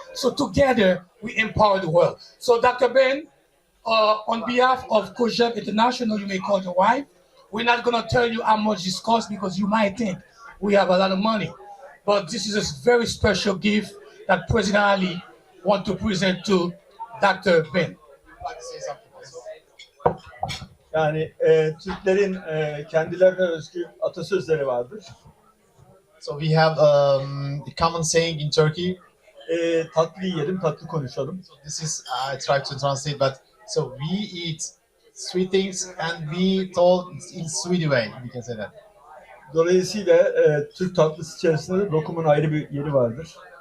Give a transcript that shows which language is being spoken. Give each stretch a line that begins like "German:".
English: So together, we empower the world. So Dr. Ben, on behalf of COJEP International, you may call your wife. We're not gonna tell you how much this costs because you might think we have a lot of money. But this is a very special gift that President Ali wants to present to Dr. Ben.
Turkish: Yani Türklerin kendilerine özgü atasözleri vardır.
English: So we have a common saying in Turkey.
Turkish: Tatlı yiyelim, tatlı konuşalım.
English: So this is I try to translate, but so we eat sweet things, and we told in sweet way. We can say that.
Turkish: Dolayısıyla Türk tatlısı içerisinde de lokumun ayrı bir yeri vardır.